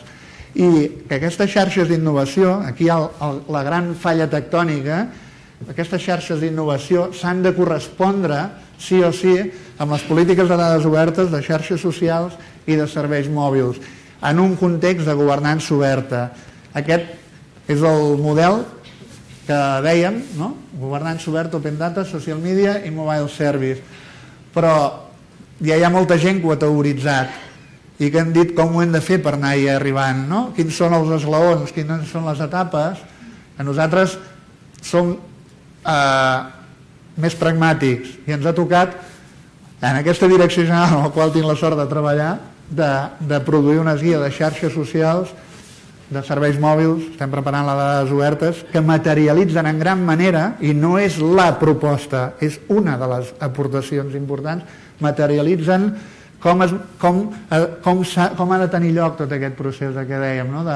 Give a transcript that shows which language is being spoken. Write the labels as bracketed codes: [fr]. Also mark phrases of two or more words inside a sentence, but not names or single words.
[ca] I que aquestes xarxes d'innovació, aquí hi ha la gran falla tectònica, aquestes xarxes d'innovació s'han de correspondre sí o sí amb les polítiques de dades obertes, de xarxes socials i de serveis mòbils, en un context de governança oberta. Aquest és el model que dèiem, no? Governança oberta, [en] open data, social media i mobile service. [ca] Però ja hi ha molta gent que ho ha teoritzat i que han dit com ho hem de fer per anar-hi arribant, no? Quins són els esglaons, quines són les etapes. A nosaltres som més pragmàtics, i ens ha tocat, en aquesta direcció general en la qual tinc la sort de treballar, de produir una guia de xarxes socials, de serveis mòbils, estem preparant les dades obertes, que materialitzen en gran manera, i no és la proposta, és una de les aportacions importants, materialitzen com ha de tenir lloc tot aquest procés que dèiem, no?